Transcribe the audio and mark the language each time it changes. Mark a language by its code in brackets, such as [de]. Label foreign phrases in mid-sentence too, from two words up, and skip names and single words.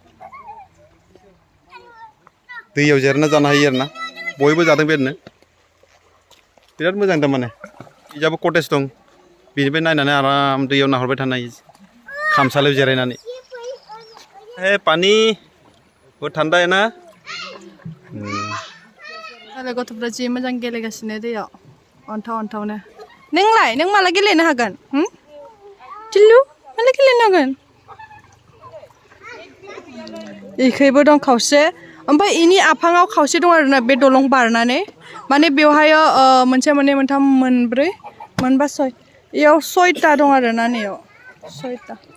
[brx] दैयाव जिरायना जानो हायो आरोना बयबो जादों बेबायदिनो बिराद मोजां तारमाने बिजाबो कटेज दं बेनिफ्राय नायनानै आराम दैयाव नाहरबाय थानो हायो खामसालियाव जिरायनानै [hi] पानि बहुत ठंडा है ना [brx] गथ'फ्रा जि मोजां गेलेगासिनो दैयाव अन्थावनो नोंलाय नों माला गेलेनो हागोन टिल्लु माला गेलेनो हागोन इखैबो दं खावसे ओमफ्राय इनि आफाङाव खावसे दं आरोना बे दलं बारनानै माने बेवहाय मोनसे मोननै मोनथाम मोनब्रै मोनबा सय इयाव 6टा दं आरोना नैयाव 6टा